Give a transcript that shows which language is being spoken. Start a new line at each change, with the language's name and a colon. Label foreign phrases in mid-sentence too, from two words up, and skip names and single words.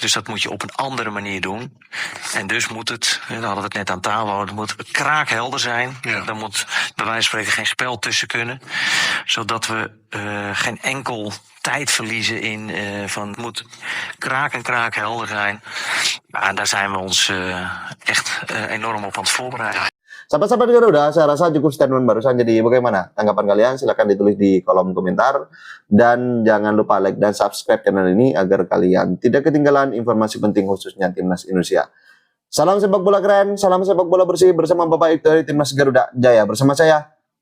Dutch: Dus dat moet je op een andere manier doen. En dus moet het, daar hadden we het net aan tafel, het moet kraakhelder zijn. Ja. Er moet bij wijze van spreken geen spel tussen kunnen. Zodat we geen enkel tijd verliezen in van het moet kraakhelder zijn. Nou, daar zijn we ons echt enorm op aan het voorbereiden.
Indonesian: Sahabat-sahabat Garuda, saya rasa cukup statement barusan. Jadi bagaimana tanggapan kalian? Silahkan ditulis di kolom komentar. Dan jangan lupa like dan subscribe channel ini agar kalian tidak ketinggalan informasi penting khususnya Timnas Indonesia. Salam sepak bola keren, salam sepak bola bersih bersama Bapak Ibu dari Timnas Garuda Jaya.